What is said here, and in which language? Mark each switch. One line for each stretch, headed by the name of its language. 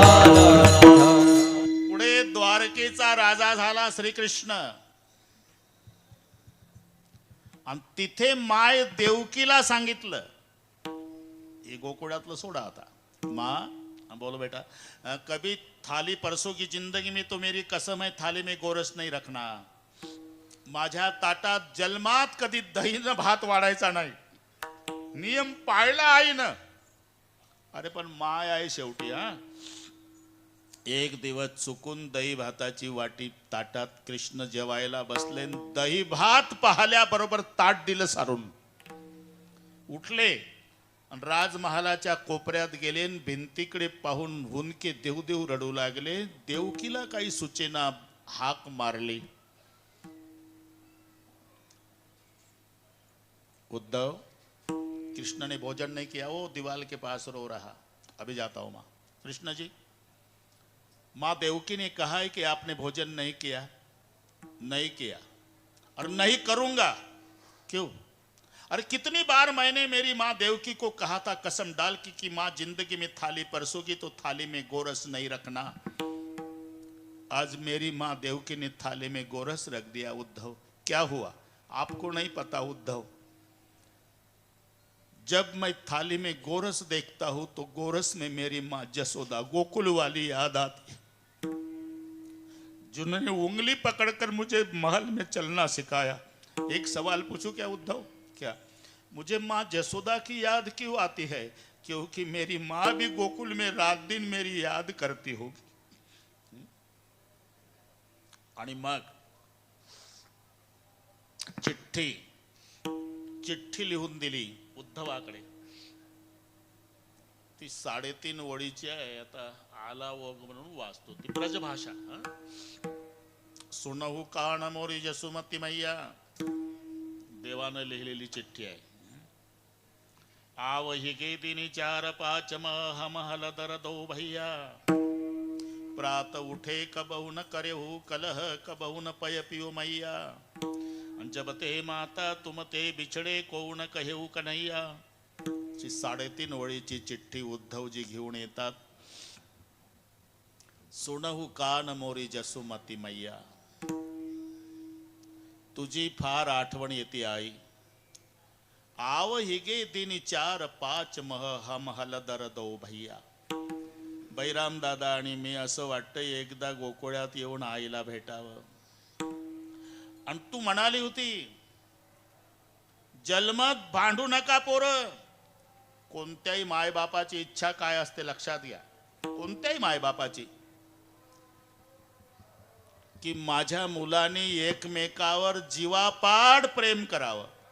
Marathi: पुढे द्वारकेचा राजा झाला श्रीकृष्ण. आणि तिथे माय देवकीला सांगितलं, हे गोकुळातलं सोडा आता.
Hindi: माँ बोलो बेटा, कभी थाली परसों की जिंदगी में तो मेरी कसम है थाली में गोरस नहीं रखना.
Marathi: माझ्या ताटात जन्मात कधी दहीनं भात वाढायचा नाही. नियम पाळला आईनं. अरे पण माय आहे शेवटी. एक दिवस चुकून दही भाताची वाटी ताटात कृष्ण जेवायला बसले. दही भात पाहिल्याबरोबर ताट दिलं सारून. उठले आणि राजमहालाच्या कोपऱ्यात गेले. भिंतीकडे पाहून हुनके देव देव रडू लागले. देवकीला काही सुचेना, हाक मारली, उद्धव
Hindi: कृष्ण ने भोजन नहीं किया, वो दीवार के पास रो रहा। अभी जाता हूं माँ। कृष्ण जी, माँ देवकी ने कहा है कि आपने भोजन नहीं किया। नहीं किया और नहीं करूंगा। क्यों? अरे कितनी बार मैंने मेरी माँ देवकी को कहा था कसम डाल की कि माँ जिंदगी में थाली परसोगी तो थाली में गोरस नहीं रखना। आज मेरी माँ देवकी ने थाली में गोरस रख दिया। उद्धव, क्या हुआ आपको नहीं पता? उद्धव, जब मैं थाली में गोरस देखता हूं तो गोरस में मेरी माँ जसोदा गोकुल वाली याद आती, जिन्होंने उंगली पकड़कर मुझे महल में चलना सिखाया। एक सवाल पूछूं क्या उद्धव? क्या मुझे माँ जसोदा की याद क्यों आती है? क्योंकि मेरी माँ भी गोकुल में रात दिन मेरी याद करती होगी।
Marathi: आणि मग चिठ्ठी लिहून दिली उद्धवाकडे। ती 3.5 ओळीची आहे। आता आला वग म्हणून वाचतो, ती ब्रजभाषा।
Braj: सुनहु कान मोरी जसुमती मैया,
Marathi: देवानं लिहिलेली चिठ्ठी आहे।
Braj: आवहि गे दिनी 4-5 मह महल दर दो भैया, प्रात उठे कबहु न करेहु कलह, कबहु न पय पियो मैया, जब ते माता तुम ते बिछड़े को न कहेऊ कन्हैया।
Marathi: 3.5 ओळीची चिठ्ठी उद्धवजी घेऊन येतात।
Braj: सुनहु कान मोरी जसुमती मैया,
Marathi: तुझी फार आठवण येते आई।
Braj: आव हिगे दिनी 4-5 मह हम हलदर दो भैया।
Marathi: बैराम दादा आणि मी असं वाटतं एकदा गोकुळात येऊन आईला भेटावं। आणि तू म्हणाली होती जन्मात भांडू नका पोरं। कोणत्याही मायबापाची इच्छा काय असते लक्षात घ्या, कोणत्याही मायबापाची, की माझ्या मुलाने एकमेकावर जीवापाड प्रेम करावं।